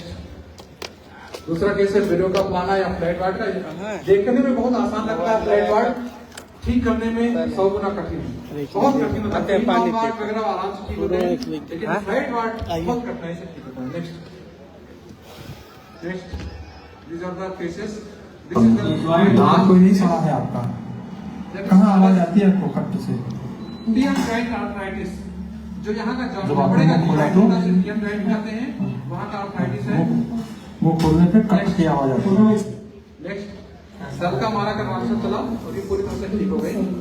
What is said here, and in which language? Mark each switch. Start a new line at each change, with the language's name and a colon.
Hindi: Next दूसरा case है video का प्लाना या फ्लैट वार्ड का। देखने में बहुत आसान लगता है फ्लैट वार्ड, ठीक करने में 100 गुना कठिन है, बहुत कठिन होता है। वार्ड वगैरह आराम से ठीक होते हैं, लेकिन फ्लैट वार्ड बहुत कठिनाई से ठीक होता है।
English: Next these are the cases. This is the
Hindi: दांत कोई नहीं सड़ा है आपका? कहाँ आवाज आती है आपको खट्ट से? टीएम जॉइंट आर्थराइटिस, जो यहाँ का जब जॉइंट आप पड़ेगा मुंह खोला तो टीएम जॉइंट कहते हैं, वहाँ का आर्थराइटिस है। मुंह खोलने पे कट की आवाज आती है। नेक्स्ट, सर का हमारा कन्वर्सन चला और ये पूरी तरह से ठीक हो गई।